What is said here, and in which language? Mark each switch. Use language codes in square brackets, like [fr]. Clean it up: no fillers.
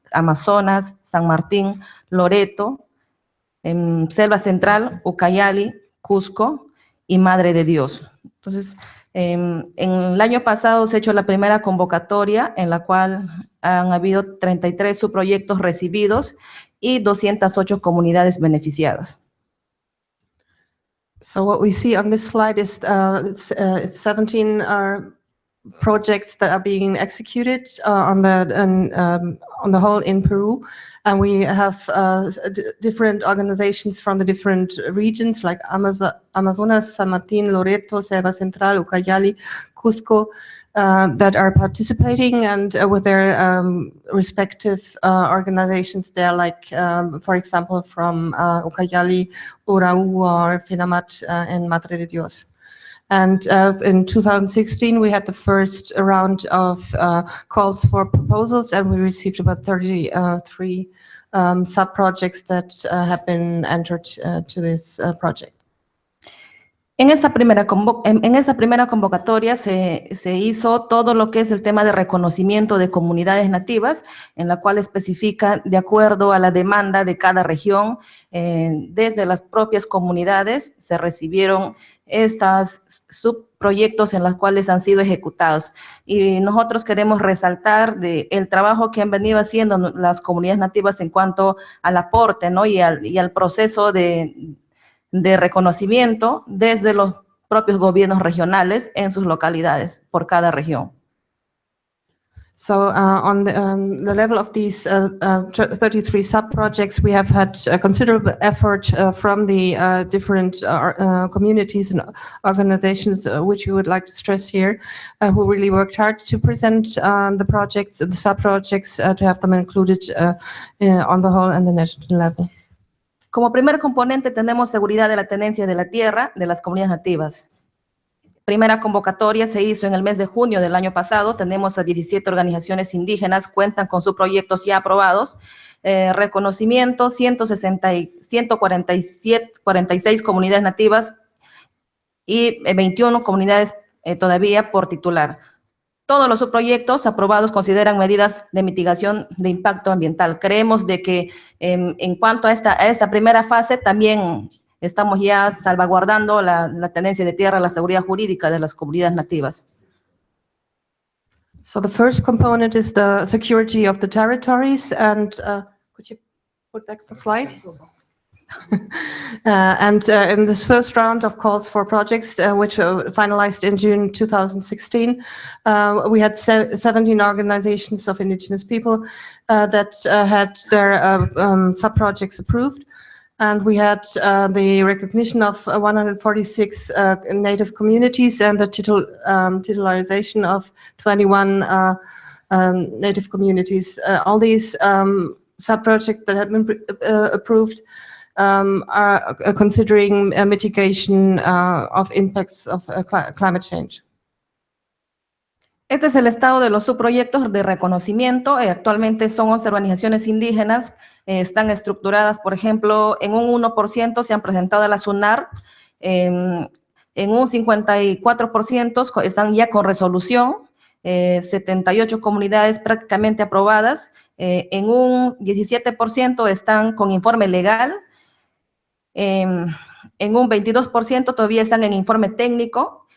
[es] Amazonas, San Martín, Loreto, Selva Central, Ucayali, Cusco y Madre de Dios. Entonces, en el año pasado se ha hecho la primera convocatoria en la cual han habido 33 subproyectos recibidos y 208 comunidades beneficiadas. [en] So what we see on this slide is it's 17 projects that are being executed on the whole in Peru, and we have different organizations from the different regions like Amazonas, San Martín, Loreto, Selva Central, Ucayali, Cusco, that are participating and with their respective organizations there, like for example from Ucayali, Oumarou, or Finamat and Madre de Dios. And in 2016, we had the first round of calls for proposals, and we received about 33 sub-projects that have been entered to this project. [es] En esta primera convocatoria se hizo todo lo que es el tema de reconocimiento de comunidades nativas, en la cual especifica de acuerdo a la demanda de cada región, desde las propias comunidades se recibieron estos subproyectos en los cuales han sido ejecutados. Y nosotros queremos resaltar el trabajo que han venido haciendo las comunidades nativas en cuanto al aporte, ¿no? y al proceso de reconocimiento desde los propios gobiernos regionales en sus localidades, por cada región. [en] So on the level of these 33 sub-projects, we have had a considerable effort from the different communities and organizations, which we would like to stress here, who really worked hard to present the projects, the sub-projects, to have them included on the whole and the national level. [es] Como primer componente tenemos seguridad de la tenencia de la tierra de las comunidades nativas. Primera convocatoria se hizo en el mes de junio del año pasado. Tenemos a 17 organizaciones indígenas, cuentan con sus proyectos ya aprobados. Reconocimiento, 146 comunidades nativas y 21 comunidades todavía por titular. Todos los subproyectos aprobados consideran medidas de mitigación de impacto ambiental. Creemos de que en cuanto a esta primera fase también estamos ya salvaguardando la tenencia de tierra, la seguridad jurídica de las comunidades nativas. [en] So the first component is the security of the territories, and could you put back the slide? And in this first round of calls for projects, which were finalized in June 2016, we had 17 organizations of indigenous people that had their sub-projects approved. And we had the recognition of 146 native communities and the titularization of 21 native communities. All these sub-projects that have been approved are considering mitigation of impacts of climate change. [es] Este es el estado de los subproyectos de reconocimiento. Actualmente son 11 organizaciones indígenas, están estructuradas, por ejemplo, en un 1% se han presentado a la SUNAR, en un 54% están ya con resolución, 78 comunidades prácticamente aprobadas, en un 17% están con informe legal, en un 22% todavía están en informe técnico,